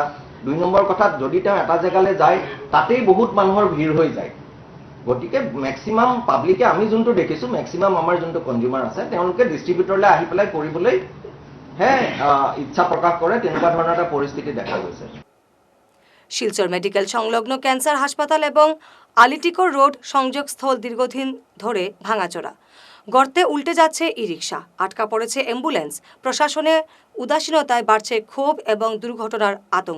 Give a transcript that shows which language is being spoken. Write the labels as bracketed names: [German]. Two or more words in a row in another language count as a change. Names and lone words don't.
[Assamese] 2 নম্বৰ কথাত যদি তেওঁ এটা জেগালৈ যায় তাতেই বহুত মানুহৰ ভিৰ হৈ যায়। গতিকে [English] maximum public, [Assamese] আমি যোনটো দেখিছোঁ, মেক্সিমাম আমাৰ যোনটো কনজিউমাৰ আছে তেওঁলোকে ডিষ্ট্ৰিবিউটৰলৈ আহি পেলাই কৰিবলৈ ইচ্ছা প্ৰকাশ কৰে। তেনেকুৱা ধৰণৰ এটা পৰিস্থিতি দেখা গৈছে। [Bangla] শিলচর মেডিকেল সংলগ্ন ক্যান্সার হাসপাতাল এবং আলিটিকোর রোড সংযোগস্থল দীর্ঘদিন ধরে ভাঙাচোরা। গর্তে উল্টে যাচ্ছে ই-রিক্সা, আটকা পড়েছে অ্যাম্বুলেন্স। প্রশাসনের উদাসীনতায় বাড়ছে ক্ষোভ এবং দুর্ঘটনার আতঙ্ক।